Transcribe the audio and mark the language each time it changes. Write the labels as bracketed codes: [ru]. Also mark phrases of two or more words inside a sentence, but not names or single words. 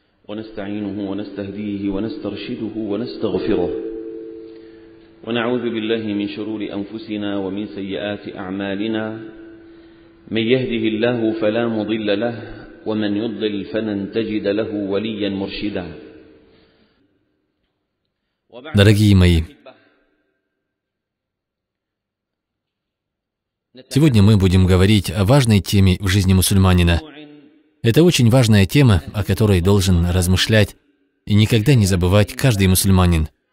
[ar] ونستعينه ونستهديه ونسترشده ونستغفره ونعوذ بالله من شرور أنفسنا ومن سيئات أعمالنا من يهده الله فلا مضل له ومن يضلل فلن تجد له وليا مرشدا. [ru] Дорогие мои, сегодня мы будем говорить о важной теме в жизни мусульманина. Это очень важная тема, о которой должен размышлять и никогда не забывать каждый мусульманин.